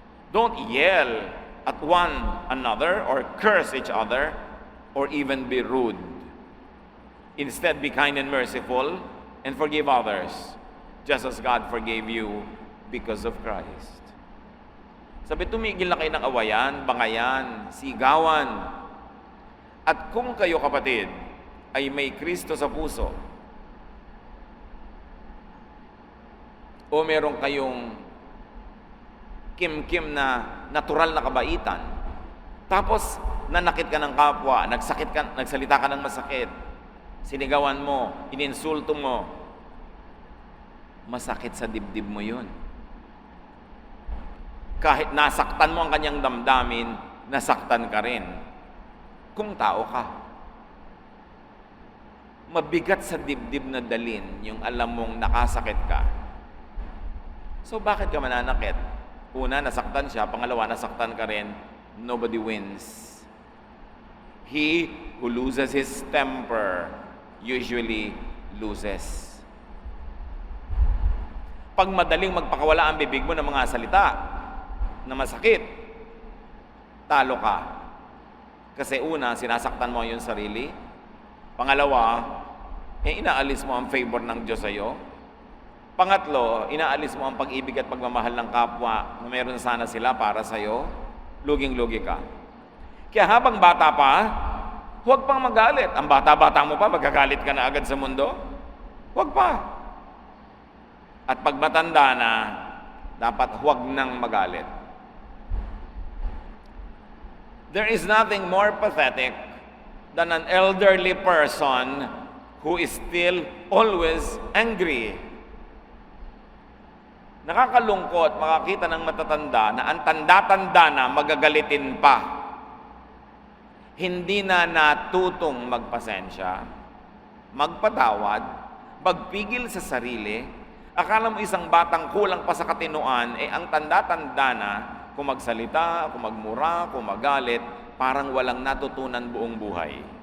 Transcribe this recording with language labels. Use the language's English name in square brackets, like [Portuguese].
[English] Don't yell at one another or curse each other or even be rude. Instead, be kind and merciful and forgive others, just as God forgave you because of Christ. [Filipino] Sabi, tumigil na kayo ng awayan, bangayan, sigawan. At kung kayo, kapatid, ay may Kristo sa puso, o meron kayong kim-kim na natural na kabaitan, tapos nanakit ka ng kapwa, nagsalita ka ng masakit, sinigawan mo, ininsulto mo, masakit sa dibdib mo yun. Kahit nasaktan mo ang kanyang damdamin, nasaktan ka rin. Kung tao ka. Mabigat sa dibdib na dalin yung alam mong nakasakit ka. So bakit ka mananakit? Una, nasaktan siya. Pangalawa, nasaktan ka rin. [English] Nobody wins. He who loses his temper usually loses. [Filipino] Pag madaling magpakawala ang bibig mo ng mga salita na masakit, talo ka. Kasi una, sinasaktan mo yung sarili. Pangalawa, inaalis mo ang favor ng Diyos sa'yo. Pangatlo, inaalis mo ang pag-ibig at pagmamahal ng kapwa na meron sana sila para sa'yo. Luging-lugi ka. Kaya habang bata pa, huwag pang magalit. Ang bata-bata mo pa, magagalit ka na agad sa mundo? Huwag pa. At pag matanda na, dapat huwag nang magalit. [English] There is nothing more pathetic than an elderly person who is still always angry. [Filipino] Nakakalungkot makakita ng matatanda na ang tanda-tanda na magagalitin pa. Hindi na natutong magpasensya, magpatawad, magpigil sa sarili. Akala mo isang batang kulang pa sa katinuan, ang tanda-tanda na, kung magsalita, kung magmura, kung magalit, parang walang natutunan buong buhay.